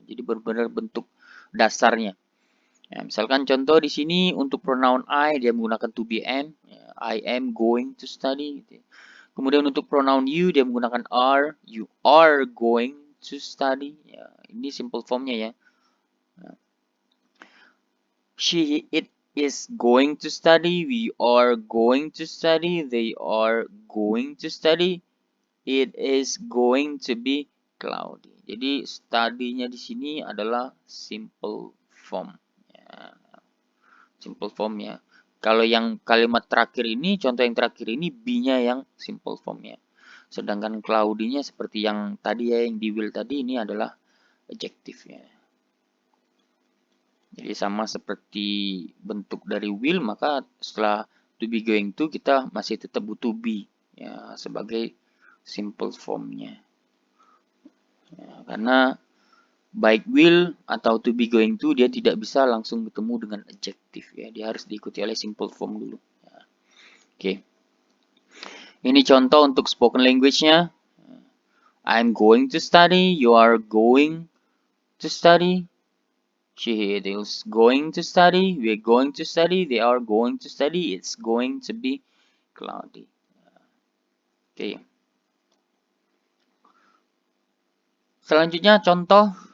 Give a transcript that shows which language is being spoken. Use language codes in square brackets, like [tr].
[id] Jadi benar-benar bentuk dasarnya. Ya, misalkan contoh di sini untuk pronoun I dia menggunakan to be am, ya, [en] I am going to study. [id] Gitu ya. Kemudian untuk pronoun you dia menggunakan are, [en] you are going to study. [id] Ya, ini simple formnya ya. Ya. [en] It is going to study, we are going to study, they are going to study, it is going to be cloudy. [id] Jadi study-nya di sini adalah simple form. Ya. Simple form ya. Kalau yang kalimat terakhir ini, contoh yang terakhir ini be-nya yang simple form ya. Sedangkan cloudy-nya seperti yang tadi ya, yang di will tadi ini adalah adjective ya. Jadi sama seperti bentuk dari will, maka setelah to be going to kita masih tetap butuh be ya sebagai simple formnya. Ya, karena baik will atau to be going to dia tidak bisa langsung ketemu dengan adjective ya, dia harus diikuti oleh simple form dulu ya. Oke, ini contoh untuk spoken language-nya. [en] I'm going to study, you are going to study, she is going to study, we're going to study, they are going to study, it's going to be cloudy. [id] Oke, selanjutnya contoh.